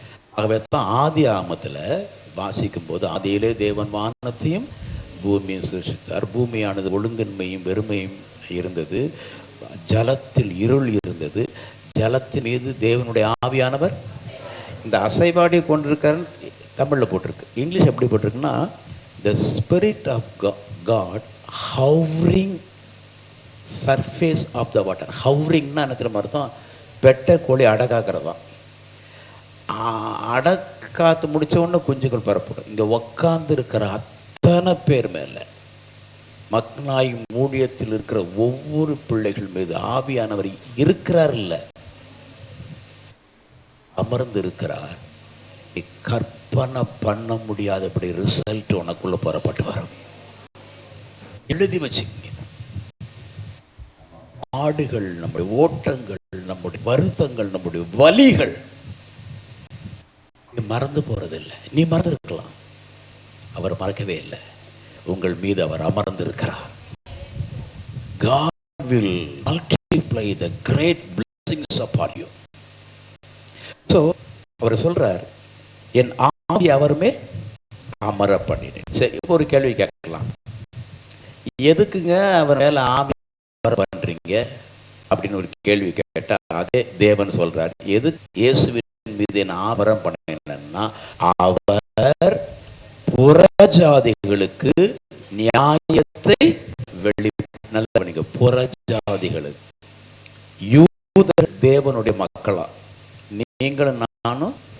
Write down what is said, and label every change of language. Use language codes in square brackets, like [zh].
[ta] ஆகவே தான் ஆதி ஆமத்துல வாசிக்கும் போது, ஆதியிலே தேவன் வானத்தையும் பூமியும் சிருஷ்டித்தார். பூமியானது ஒழுங்கின்மையும் வெறுமையும் இருந்தது, ஜலத்தில் இருள் இருந்தது, ஜலத்தின் மீது தேவனுடைய ஆவியானவர் இந்த அசைவாடி கொண்டிருக்காரு. தமிழ்ல போட்டிருக்கு. [en] English எப்படி போட்டிருக்குன்னா, the spirit of God hovering surface of the water. [ta] hovering-னா என்ன தெரியுமா அர்த்தம்? பெட்டை கோழி அடக்காக்குறதான். அடக்காத்து முடிச்ச உடனே குஞ்சுகள் பரப்படும். இங்க உக்காந்து இருக்கிற அத்தனை பேர் மேல, மக்னாய் ஊழியத்தில் இருக்கிற ஒவ்வொரு பிள்ளைகள் மீது ஆவியானவர் இருக்கிறார் இல்ல, அமர்ந்து இருக்கிறார். கற்பனை பண்ண முடியாதபடி ரிசல்ட் உனக்குள்ள புறப்பட்டு வரும். எழுதி வச்சுக்கீங்க. ஆடுகள், நம்முடைய ஓட்டங்கள், நம்முடைய வருத்தங்கள், நம்முடைய வலிகள் மறந்து போறதில்லை. நீ மறந்து இருக்கலாம், அவர் மறக்கவே இல்லை. உங்கள் மீது அவர் அமர்ந்து இருக்கிறார். [en] God will multiply the great blessings upon you. [ta] So அவர் சொல்றார், என் ஆவி அவர் மேல் அமர பண்ணினேன். சரி, ஒரு கேள்வி கேட்கலாம். எதுக்குங்க அவர் மேல ஆவி அமர பண்றீங்க அப்படின்னு ஒரு கேள்வி கேட்டா, அதே தேவன் சொல்றார், எது இயேசுவின் மீது என் ஆபரம் பண்ணேன்னா, அவர் புறஜாதிகளுக்கு நியாயத்தை நல்ல புறஜாதிகளுக்கு, யூதர் தேவனுடைய மக்களா நீங்களும் நானும்.